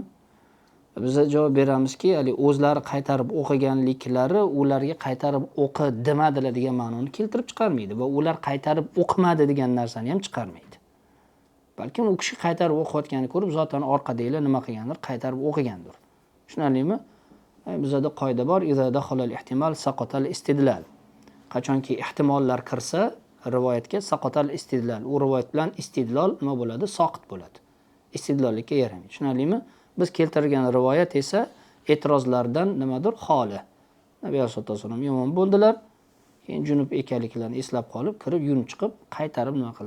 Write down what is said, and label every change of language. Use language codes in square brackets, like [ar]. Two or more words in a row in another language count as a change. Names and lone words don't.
[uz] Biz javob beramizki, hali o'zlari qaytarib o'qiganliklari ularga qaytarib o'qi demadilar degan ma'noni keltirib chiqarmaydi va ular qaytarib o'qimadi degan narsani ham chiqarmaydi. Balki u kishi qaytarib o'qiyotganini ko'rib, zotan orqadagilar nima qilgandir, qaytarib o'qigandir. Tushunarlimi? Bizda qoida bor, [ar] إذا دخل الاحتمال سقط الاستدلال. [uz] Qachonki ehtimollar kirsa rivoyatga [ar] سقط الاستدلال, [uz] u rivoyat bilan istidlol nima bo'ladi? Soqit bo'ladi. Istidlollikka yaramaydi. Tushunarlimi? Biz keltirgan rivoyat esa e'tirozlardan nimadir? Xoli. Nabiy [ar] صلى الله عليه وسلم [uz] imom bo'ldilar, keyin junub ekanliklarini eslab qolib, kirib yunib chiqib, qaytarib nima qildilar?